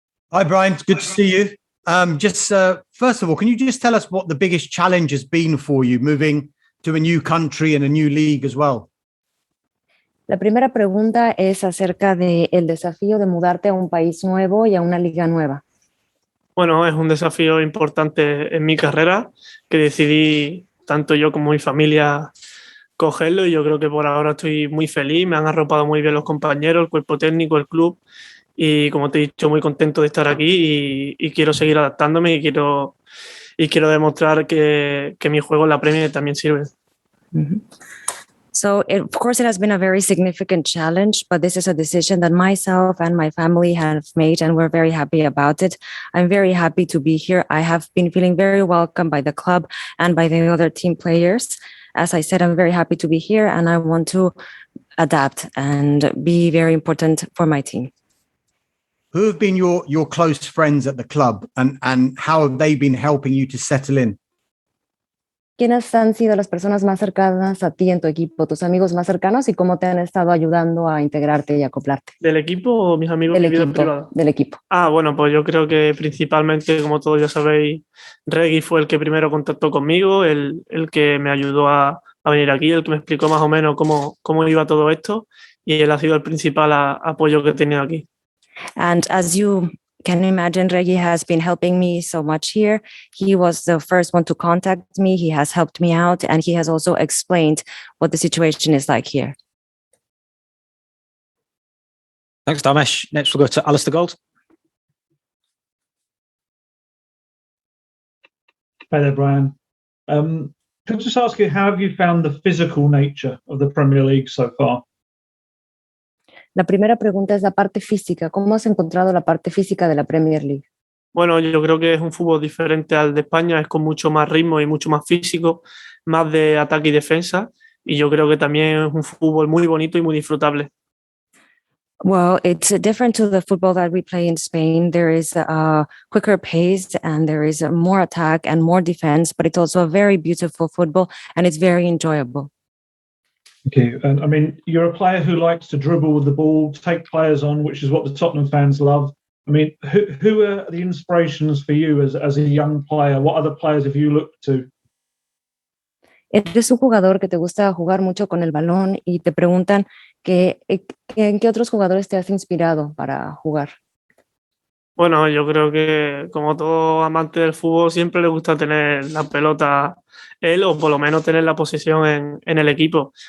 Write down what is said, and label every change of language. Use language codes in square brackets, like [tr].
[en] Hi, Brian. It's good to see you. First of all, can you just tell us what the biggest challenge has been for you moving to a new country and a new league as well? [es] La primera pregunta es acerca del desafío de mudarte a un país nuevo y a una liga nueva. Bueno, es un desafío importante en mi carrera que decidí tanto yo como mi familia cogerlo y yo creo que por ahora estoy muy feliz, me han arropado muy bien los compañeros, el cuerpo técnico, el club y como te he dicho muy contento de estar aquí y quiero seguir adaptándome y quiero demostrar que mi juego en la Premier también sirve. Mm-hmm. [en] So, of course, it has been a very significant challenge, but this is a decision that myself and my family have made, and we're very happy about it. I'm very happy to be here. I have been feeling very welcome by the club and by the other team players. As I said, I'm very happy to be here, and I want to adapt and be very important for my team. Who have been your close friends at the club, and how have they been helping you to settle in? [es] ¿Quiénes han sido las personas más cercanas a ti en tu equipo, tus amigos más cercanos y cómo te han estado ayudando a integrarte y acoplarte? ¿Del equipo o mis amigos de mi vida privada? Del equipo. Bueno, pues yo creo que principalmente, como todos ya sabéis, Reggie fue el que primero contactó conmigo, el que me ayudó a venir aquí, el que me explicó más o menos cómo iba todo esto y él ha sido el principal apoyo que he tenido aquí. [en] And as you can imagine, Reggie has been helping me so much here. He was the first one to contact me. He has helped me out, and he has also explained what the situation is like here. Thanks, Damesh. Next, we'll go to Alistair Gold. Hi there, Brian. Can I just ask you, how have you found the physical nature of the Premier League so far? [es] La primera pregunta es la parte física. ¿Cómo has encontrado la parte física de la Premier League? Bueno, yo creo que es un fútbol diferente al de España, es con mucho más ritmo y mucho más físico, más de ataque y defensa, y yo creo que también es un fútbol muy bonito y muy disfrutable. [en] Well, it's different to the football that we play in Spain. There is a quicker pace and there is more attack and more defense, but it's also a very beautiful football and it's very enjoyable. Thank you. And I mean, you're a player who likes to dribble with the ball, take players on, which is what the Tottenham fans love. I mean, who are the inspirations for you as a young player? What other players have you looked to? [es] Eres un jugador que te gusta jugar mucho con el balón y te preguntan en qué otros jugadores te has inspirado para jugar. Bueno, yo creo que como todo amante del fútbol siempre le gusta tener la pelota él o por lo menos tener la posesión en el equipo.